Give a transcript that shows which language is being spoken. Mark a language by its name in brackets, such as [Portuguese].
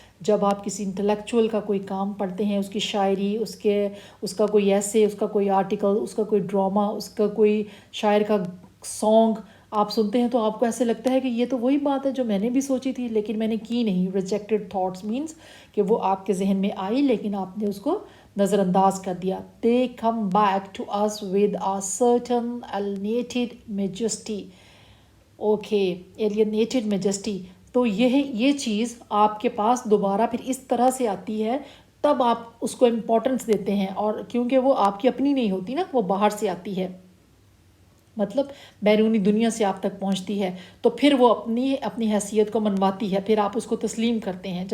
[Urdu] جب آپ کسی انٹلیکچوئل کا کوئی کام پڑھتے ہیں، اس کی شاعری، اس کا کوئی ایسے، اس کا کوئی آرٹیکل، اس کا کوئی ڈرامہ، اس کا کوئی شاعر کا سانگ آپ سنتے ہیں، تو آپ کو ایسے لگتا ہے کہ یہ تو وہی بات ہے جو میں نے بھی سوچی تھی لیکن میں نے کی نہیں. ریجیکٹڈ تھاٹس مینس کہ وہ آپ کے ذہن میں آئی لیکن آپ نے اس کو نظر انداز کر دیا. [English] They come back to us with a certain alienated majesty. Okay, alienated majesty. [Urdu] تو یہ چیز آپ کے پاس دوبارہ پھر اس طرح سے آتی ہے، تب آپ اس کو امپورٹنس دیتے ہیں، اور کیونکہ وہ آپ کی اپنی نہیں ہوتی نا، وہ باہر سے آتی ہے، مطلب بیرونی دنیا سے آپ تک پہنچتی ہے، تو پھر وہ اپنی حیثیت کو منواتی ہے، پھر آپ اس کو تسلیم کرتے ہیں.